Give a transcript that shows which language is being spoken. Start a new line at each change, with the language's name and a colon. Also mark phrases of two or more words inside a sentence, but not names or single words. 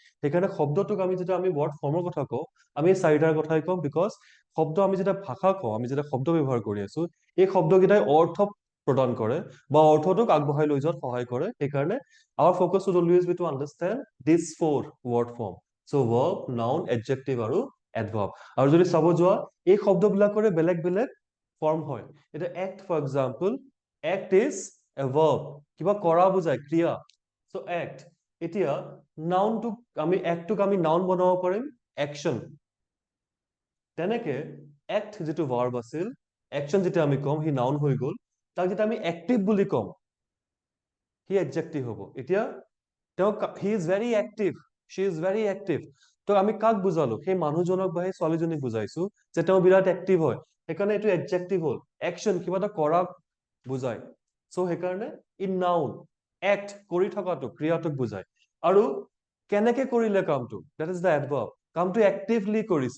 Assamese: সেইকাৰণে শব্দটোক আমি যেতিয়া আমি
English: word formৰ
Assamese: কথা কওঁ আমি এই 4টাৰ কথাই কওঁ, বিকজ শব্দ আমি যেতিয়া ভাষা কওঁ, আমি যেতিয়া শব্দ ব্যৱহাৰ কৰি আছো এই শব্দকেইটাই অৰ্থ প্ৰদান কৰে বা অৰ্থটোক আগবঢ়াই লৈ যোৱাত সহায় কৰে। সেইকাৰণে
English: our focus should always be to understand these 4 word form. So verb, noun, adjective আৰু adverb.
Assamese: আৰু যদি চাব যোৱা এই শব্দবিলাকৰে বেলেগ বেলেগ ফৰ্ম হয়।
English: এতিয়া act for example, act is a verb,
Assamese: কিবা কৰা বুজায়, ক্ৰিয়া।
English: So act।
Assamese: এতিয়া actটোক আমি noun বনাব পাৰিম action। তেনেকে act যিটো verb আছিল, action যেতিয়া আমি কম সি noun হৈ গ'ল, তাক যেতিয়া আমি active বুলি কম সি adjective হ'ব।
English: এতিয়া he is very active, she is very active,
Assamese: তো আমি কাক বুজালো সেই মানুহজনক বা সেই ছোৱালীজনীক বুজাইছো যে তেওঁ বিৰাট এক্টিভ হয় সেইকাৰণে এইটো এডজেক্টিভ হ'ল একচন কিবা এটা কৰা বুজায় চ' সেইকাৰণে
English: in noun act
Assamese: কৰি থকাটো ক্ৰিয়াটোক বুজায় আৰু কেনেকে কৰিলে কামটো
English: that is the adverb
Assamese: কামটো এক্টিভলি কৰিছে